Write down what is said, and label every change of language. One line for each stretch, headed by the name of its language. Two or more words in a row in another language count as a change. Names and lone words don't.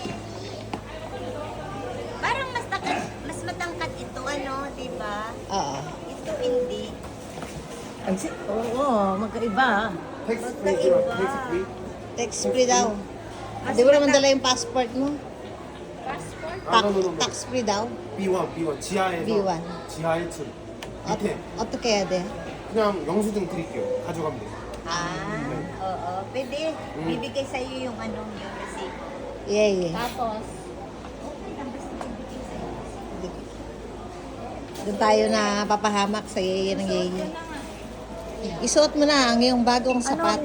Filipino: Parang mas matangkat ito, ano, di ba? Oo. Ito hindi. Oo, magkaiba.
English: Text free, bro. Text free. Tax free
Filipino: daw. Hindi mo naman dala yung passport mo. Passport?
English: Tax free
Filipino: daw.
Korean: B1, B1. 지하에서 B1. 지하 1층. 밑에 어떻게 해야 돼? 그냥 영수증 드릴게요. 가져가면 돼요.
Filipino: Oo. Pwede. Bibigay sa'yo yung ano, yung receipt. Yeah. Tapos, okay lang. Basta bibigay sa'yo. Doon tayo na papahamak sa yeye ng yeye. Isuot mo na ang iyong bagong sapatos.